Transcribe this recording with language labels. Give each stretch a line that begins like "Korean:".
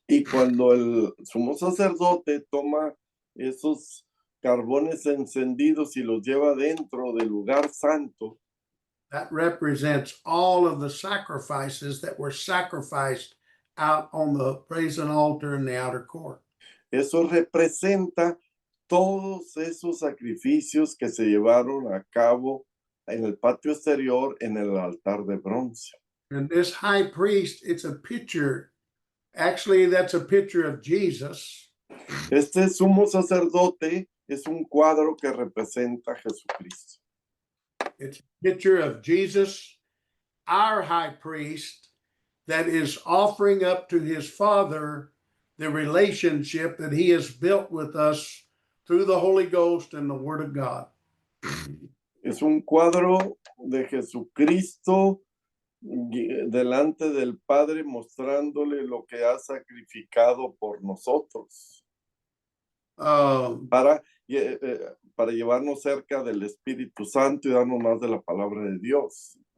Spanish: y cuando el sumo sacerdote toma esos carbones encendidos y los lleva dentro del lugar santo,
English: that represents all of the sacrifices that were sacrificed out on the brazen altar in the outer court.
Spanish: Eso representa todos esos sacrificios que se llevaron a cabo en el patio exterior en el altar de bronce.
English: And this high priest, it's a picture. Actually, that's a picture of Jesus.
Spanish: Este sumo sacerdote es un cuadro que representa a Jesucristo.
English: It's a picture of Jesus, our high priest, that is offering up to his Father the relationship that he has built with us through the Holy Ghost and the Word of God.
Spanish: Es un cuadro de Jesucristo delante del Padre mostrándole lo que ha sacrificado por nosotros para llevarnos cerca del Espíritu Santo y darnos más de la palabra de Dios.